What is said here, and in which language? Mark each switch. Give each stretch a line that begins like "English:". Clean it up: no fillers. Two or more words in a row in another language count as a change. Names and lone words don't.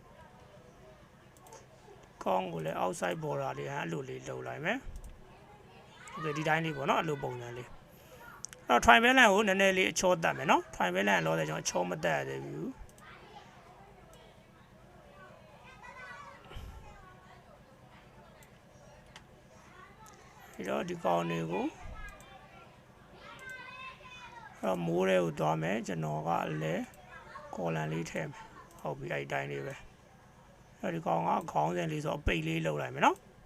Burmese: ကောင်ကိုလည်း
English: outside border
Burmese: လေးအဲ့လိုလေးလုပ်လိုက်မယ် okay ဒီတိုင်းလေးပေါ့เนาะအဲ့လိုပုံစံလေးအဲ့တော့
English: try balance
Burmese: ကိုနည်းနည်းလေးအချောတက်မယ်เนาะ
English: try balance
Burmese: လောလည်းကျွန်တော်အချောမတက်ရသေးဘူး အဲ့တော့ဒီကောင်တွေကိုအဲ့မိုးတွေကိုသွားမယ်ကျွန်တော်ကလည်း column လေးထည့်မယ်ဟုတ်ပြီအဲ့တိုင်းလေးပဲအဲ့ဒီကောင်ကခေါင်းစဉ်လေးဆိုအပိတ်လေးလုပ်လိုက်မယ်နော်